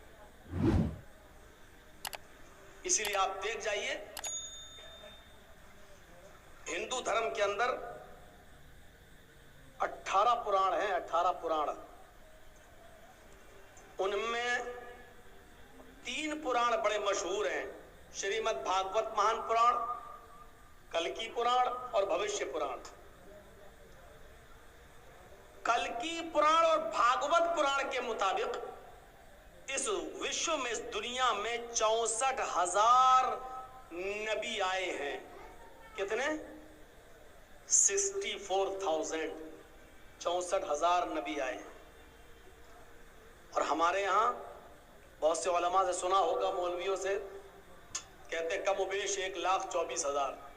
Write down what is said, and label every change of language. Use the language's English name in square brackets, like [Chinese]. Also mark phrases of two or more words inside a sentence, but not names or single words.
[Urdu] اسی لیے آپ دیکھ جائیے ہندو دھرم کے اندر 18 پران ہیں، 18 پران، ان میں 3 پران بڑے مشہور ہیں، شریمد بھاگوت مہان پران، کلکی پران اور بھوشیہ پران۔ کلکی پران اور بھاگوت پران کے مطابق اس وشو میں، اس دنیا میں 64,000 نبی آئے ہیں۔ کتنے؟ 64,000، 64,000 نبی آئے ہیں۔ اور ہمارے یہاں بہت سے علماء سے سنا ہوگا، مولویوں سے، کہتے کم و بیش 1,24,000۔